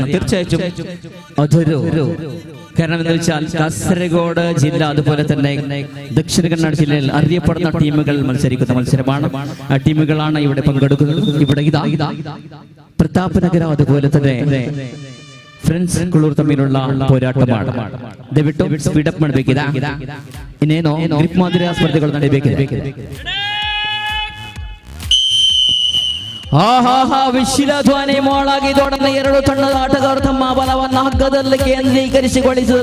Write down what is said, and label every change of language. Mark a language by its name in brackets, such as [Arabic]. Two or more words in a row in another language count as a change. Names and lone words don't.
[Malayalam] തീർച്ചയായിട്ടും അതൊരു കാരണം എന്ന് വെച്ചാൽ കാസർഗോഡ് ജില്ല അതുപോലെ തന്നെ ദക്ഷിണ കന്നഡ ജില്ലയിൽ അറിയപ്പെടുന്ന ടീമുകൾ മത്സരിക്കുന്ന മത്സരമാണ്. ആ ടീമുകളാണ് ഇവിടെ പങ്കെടുക്കുന്നത്. ഇവിടെ പ്രതാപനഗരം അതുപോലെ തന്നെ ഫ്രണ്ട്സ് കുളൂർ തമ്മിലുള്ള പോരാട്ടമാണ്. [Kannada] ದಯವಿಟ್ಟು ಸ್ಪೀಡಪ್ ಮಾಡಬೇಕಿದೆ. ಇನ್ನೇನೋ ಗ್ರಿಪ್ ಮಾದರಿಯ ಸ್ಪರ್ಧೆಗಳು ನಡೆಯಬೇಕಿದೆ. ವಿಶಿಲಧ್ವನಿ ಮೊಳಗಿ ದೊಡನೆ ಎರಡು ತಂಡದ ಆಟಗಾರರು ತಮ್ಮ ಬಲವನ್ನು ಹಗ್ಗದಲ್ಲಿ ಕೇಂದ್ರೀಕರಿಸಿಗೊಳಿಸಿದ್ರು.